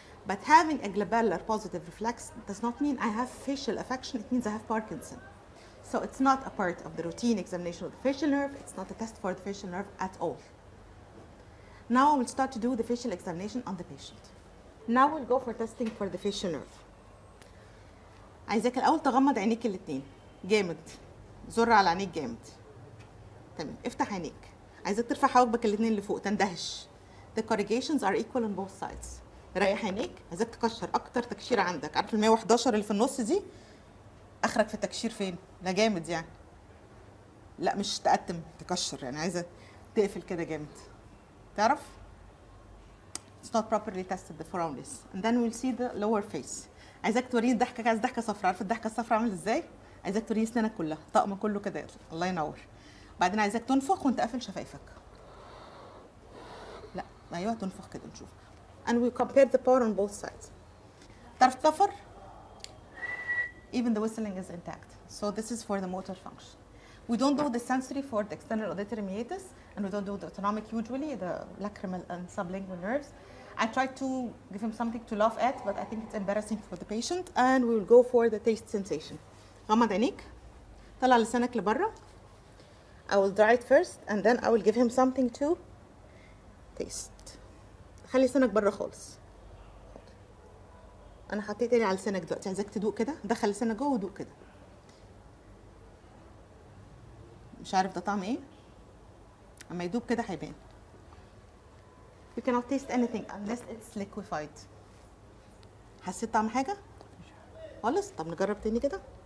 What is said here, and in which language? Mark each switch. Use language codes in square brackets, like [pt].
[en] But having a glabellar positive reflex does not mean I have facial affection, it means I have Parkinson. So it's not a part of the routine examination of the facial nerve, it's not a test for the facial nerve at all. Now I will start to do the facial examination on the patient. Now we'll go for testing for the facial nerve. [ar] عايزاك الأول تغمض عينيك الاتنين جامد، زر على عينيك جامد. تمام، افتح عينيك. عايزاك ترفع حواجبك الاتنين لفوق، تندهش. [en] The corrugations are equal on both sides. [ar] ريح عينيك، عايزاك تكشر أكتر تكشير عندك. عارف ال 111 اللي في النص دي؟ آخرك في التكشير فين؟ لا جامد يعني. لا مش تقتم، تكشر يعني عايزة تقفل كده جامد. تعرف؟ [en] It's not properly tested the foramis. And then we'll see the lower face. [ar] عايزاك توريني الضحكة، عايز ضحكة صفراء. عارف الضحكة الصفراء عامل ازاي؟ عايزاك توريني اسنانك كلها، طقم كله كده يطلع. الله ينور. بعدين عايزاك تنفخ وانت قافل شفايفك. لا ايوه تنفخ كده نشوف. [en] And we compare the power on both sides. [ar] تعرف تكفر؟ [en] Even the whistling is intact. So this is for the motor function. We don't do the sensory for the external auditory meatus, and we don't do the autonomic usually, the lacrimal and sublingual nerves. I tried to give him something to laugh at, but I think it's embarrassing for the patient, and we will go for the taste sensation. [ar] غمض عينيك. طلع لسانك لبره. [en] I will dry it first, and then I will give him something to taste. [ar] خلي لسانك بره خالص. انا حطيت ايدي على لسانك دلوقتي، عايزاك تدوق كده، دخل لسانك جوه ودوق كده. مش عارف ده طعم ايه؟ اما يدوب كده هيبان. [en] You cannot taste anything unless it's liquefied. [ar] حسيت طعم حاجة؟ خالص؟ طب نجرب تاني كده.